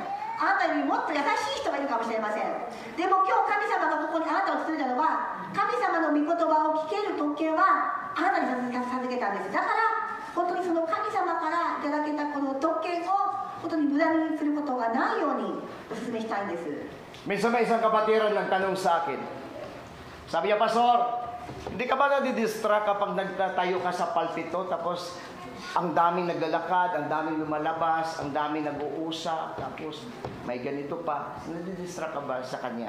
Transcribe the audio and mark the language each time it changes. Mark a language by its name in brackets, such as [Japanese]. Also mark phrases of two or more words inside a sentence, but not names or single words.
[Japanese] あなたよりもっと優しい人がいるかもしれません。でも今日神様がここにあなたを作ったのは神様の御言葉を聞ける特権はあなたに授けたんです。だから本当にその神様からいただけたこの特権を本当に無駄にすることがないようにお勧めしたいんです。 [Filipino] Minsan may isang kapatiran nagtanong sa akin. Sabi niya, Pastor, hindi ka ba nadidistract kapag nagtatayo ka sa palpito tapos ang daming naglalakad, ang daming lumalabas, ang daming nag-uusap, tapos may ganito pa. Nadidistract ka ba sa kanya?